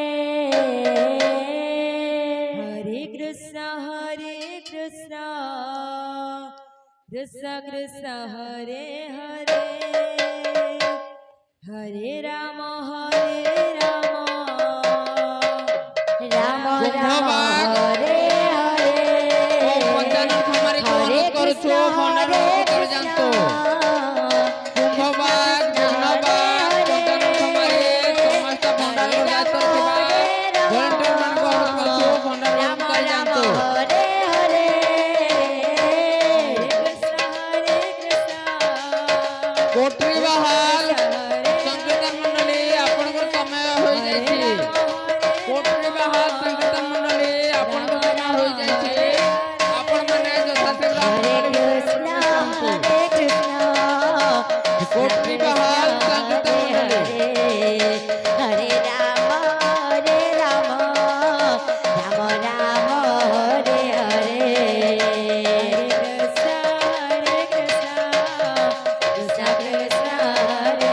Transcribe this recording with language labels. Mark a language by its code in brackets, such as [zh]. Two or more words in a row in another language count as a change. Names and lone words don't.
[sa] हरे कृष्ण कृष्ण कृष्ण हरे हरे हरे राम राम राम [or] कुंभबाग [sa] हरे हरे [or] ଓ ପଞ୍ଚାନନ ଖମାରୀକୁ [sa] हरे [or] ଅନୁରୋଧ କରୁଛୁ [sa] कृष्ण [or] ଭଣ୍ଡାର ଭିତରେ ଯାଆନ୍ତୁ। କୁମ୍ଭବାଗ ପୂର୍ଣ୍ଣବାଗ ପଞ୍ଚାନନ ଖମାରୀ ସମସ୍ତ ଭଣ୍ଡାରକୁ ଦାୟିତ୍ୱରେ ଥିବା ଭଲେଣ୍ଟିୟର ମାନଙ୍କୁ ଅନୁରୋଧ କରୁଛୁ ଭଣ୍ଡାର [sa] राम [or] ଭିତରେ [sa] राम [or] ଯାଆନ୍ତୁ। [sa] हरे हरे [or] କୋଟରୀ ବାହାଲ ସଂକୀର୍ତ୍ତନ ମଣ୍ଡଳୀ ଆପଣଙ୍କର ସମୟ ହୋଇଯାଇଛି। କୋଟରୀ ବାହାଲ ସଂକୀର୍ତ୍ତନ ମଣ୍ଡଳୀ ଆପଣଙ୍କ ସମୟ ହୋଇଯାଇଛି। ଆପଣମାନେ ଯଥାଶୀଘ୍ର [sa] हरे [or] ମଣ୍ଡଳୀ [sa] कृष्ण [or] कोटरी बहाल संकीर्तन मंडली [sa] हरे राम राम राम हरे हरे कृष्ण कृष्ण